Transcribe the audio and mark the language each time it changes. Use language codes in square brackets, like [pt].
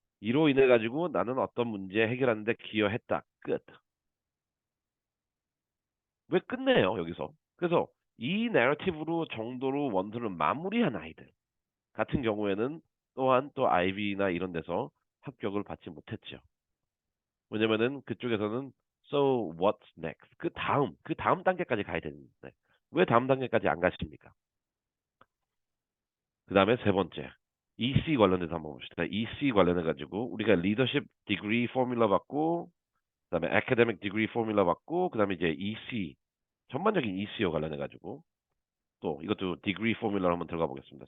[ko] 이로 인해 가지고 나는 어떤 문제 해결하는데 기여했다. 끝. 왜 끝내요, 여기서? 그래서 이 내러티브로 정도로 원서를 마무리한 아이들 같은 경우에는 또한 또 아이비나 이런 데서 합격을 받지 못했죠. 왜냐면은 그쪽에서는 [en] so what's next? [ko] 그 다음 단계까지 가야 되는데 왜 다음 단계까지 안 가십니까? 그 다음에 세 번째 EC 관련해서 한번 봅시다. EC 관련해 가지고 우리가 리더십 디그리 포뮬러 받고 그다음에 academic 디그리 포뮬러 받고 그다음에 이제 EC 전반적인 ECO 관련해 가지고 또 이것도 디그리 포뮬러 한번 들어가 보겠습니다.